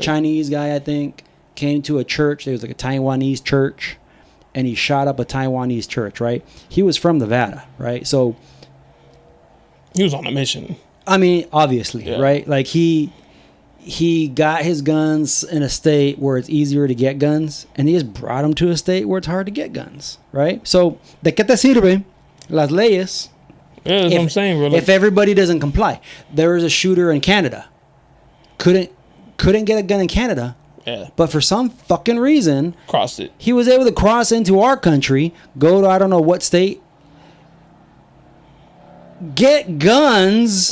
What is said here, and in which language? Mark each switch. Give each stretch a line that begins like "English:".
English: Chinese guy, I think, came to a church. There was like a Taiwanese church, and he shot up a Taiwanese church. Right? He was from Nevada, right? So he was on a mission. I mean, obviously, right? Like he got his guns in a state where it's easier to get guns, and he just brought them to a state where it's hard to get guns, right?
Spanish: So, ¿de qué te sirve las leyes?
English: Yeah, that's what I'm saying, bro. If everybody doesn't comply, there was a shooter in Canada, couldn't get a gun in Canada, but for some fucking reason, crossed it. He was able to cross into our country, go to I don't know what state, get guns,